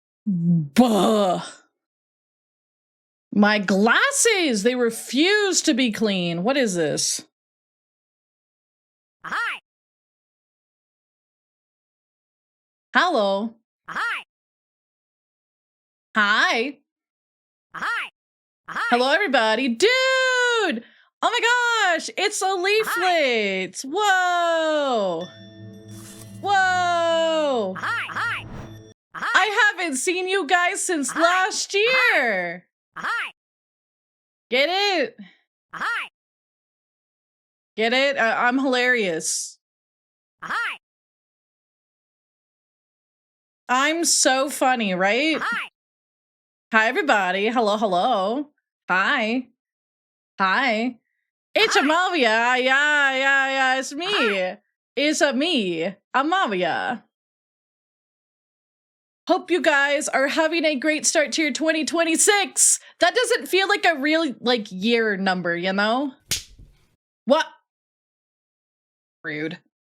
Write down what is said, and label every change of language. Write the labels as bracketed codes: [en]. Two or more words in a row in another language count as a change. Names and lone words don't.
[en] Buh. My glasses, they refuse to be clean. What is this? Hi. Hello. Hi. Hi. Hi. Hi. Hello, everybody. Dude! Oh my gosh, it's a leaflet. Whoa. Whoa. Hi. Hi. Hi. I haven't seen you guys since last year. Hi. Get it? Hi. Get it? I'm hilarious. Hi. I'm so funny, right? Hi. Hi, everybody. Hello, hello. Hi. Hi. It's Hi. Amavia. Yeah, it's me. Hi. It's me, Amavia. Hope you guys are having a great start to your 2026. That doesn't feel like a real, year number, you know? What? Rude.